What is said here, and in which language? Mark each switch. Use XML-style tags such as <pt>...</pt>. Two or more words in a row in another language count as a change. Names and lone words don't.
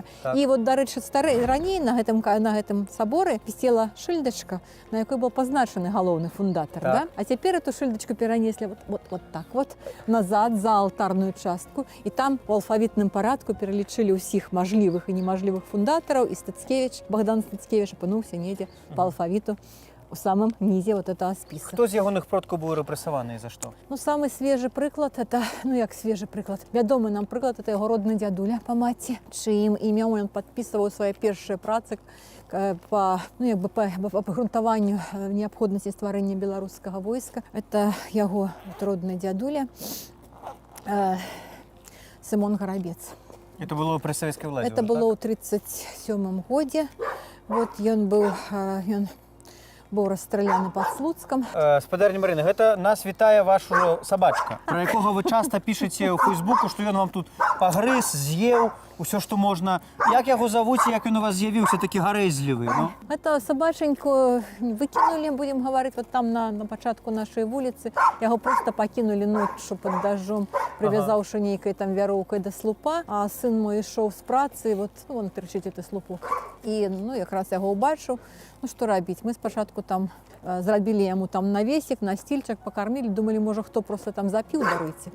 <be>І вот, дарэчы, раней на гэтым саборы вісела шыльдачка, на якой быў пазначаны галоўны фундатар, да? А цяпер эту шыльдачку перанеслі вот так вот назад за алтарную частку, і там у алфавітным парадку пералічылі ўсіх мажлівых і немажлівых фундатараў, і Стацкевіч, Богдан Стацкевіч апынуўся недзе па алфавіту</be> <ru>у самом низе вот этого списка.</ru> <be>Хто з ягоных продкаў быў рэпрэсаваны і за што? Ну,</be> <ru>самый свежий</ru> <be>прыклад, это,</be> <ru>ну як свежий</ru> <be>прыклад, вядомы нам прыклад, это яго родны дзядуля па маці, чыім імем ён падпісваў свае першыя працы по грунтаванню неабходнасці стварэння беларускага войска. Это яго родны дзядуля Сымон Гарабец. Это было пры савецкай уладзе? Это было ў 37 годзе. Вот ён быў расстраляны пад Слуцкам. Спадарня Марына, гэта нас вітае ваш сабачка, пра якога вы часта пішаце ў Фейсбуку, што ён вам тут пагрыз, з'еў, усё, што можна. Як яго завуць, як ён у вас з'явіўся, такі гарэзлівы?</be> <ru>Это собаченьку выкинули, будем говорить, вот там</ru> <be>на пачатку нашей вуліцы. Яго просто пакінули ноччу</be> <ru>под дождем,</ru> <be>привязаўшы нейкай там вяроўкай да слупа. А сын мой ішоў з працы, вот вон трычыць гэты слупок. І якраз яго ўбачыў. Ну што рабіць? Мы спачатку там зрабілі яму там навесік, настільчак, пакармілі, думалі, можа, хто просто там запіў, даруйце.</be>